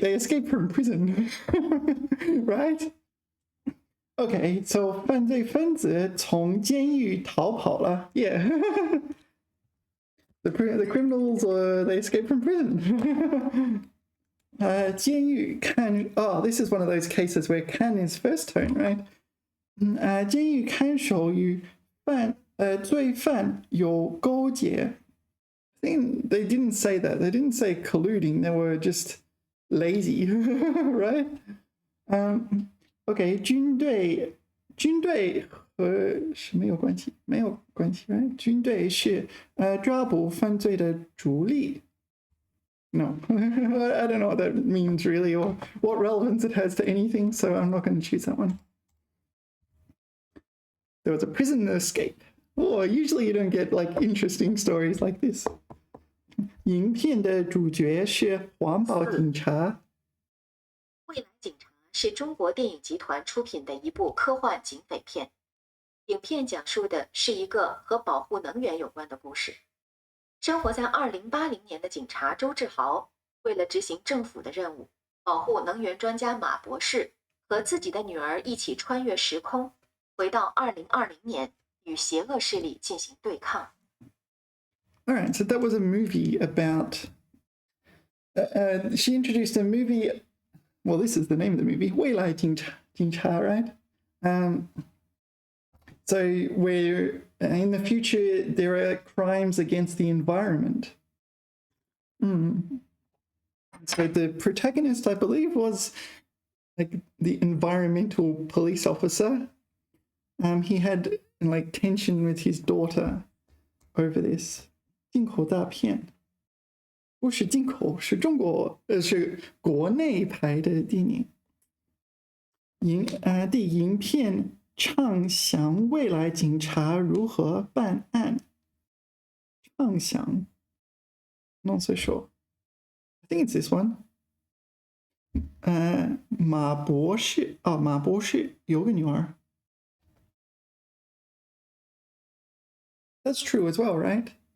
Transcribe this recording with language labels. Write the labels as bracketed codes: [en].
[en] They escaped from prison, right? Okay, so [zh] 犯罪分子从监狱逃跑了。 [en] Yeah. The criminals, they escaped from prison. [zh] 监狱看 [en] oh, this is one of those cases where 看 is first tone, right? [zh] 监狱看守与罪犯有勾结。 [en] I think they didn't say that. They didn't say colluding. They were just lazy, right? [zh] Okay, 军队和什么有关系？没有关系 right? 军队是抓捕犯罪的主力。 [en] No, I don't know what that means really, or what relevance it has to anything, so I'm not going to choose that one. There was a prison escape. Oh, usually you don't get like interesting stories like this. [zh] 影片的主角是环保警察。未来警察是中国电影集团出品的一部科幻警匪片。影片讲述的是一个和保护能源有关的故事。生活在2080年的警察周志豪，为了执行政府的任务，保护能源专家马博士和自己的女儿一起穿越时空，回到2020年，与邪恶势力进行对抗。 [en] All right, so that was a movie about. She introduced a movie. Well, this is the name of the movie. 未来警察, right? So where in the future there are crimes against the environment. So the protagonist, I believe, was like the environmental police officer. He had like tension with his daughter over this. [zh] 进口大片，不是进口，是中国，是国内拍的电影。影片畅想未来警察如何办案。 [en] 畅想 ，not so sure. I think it's this one. [zh] 马博士有个女儿。 [en] That's true as well, right?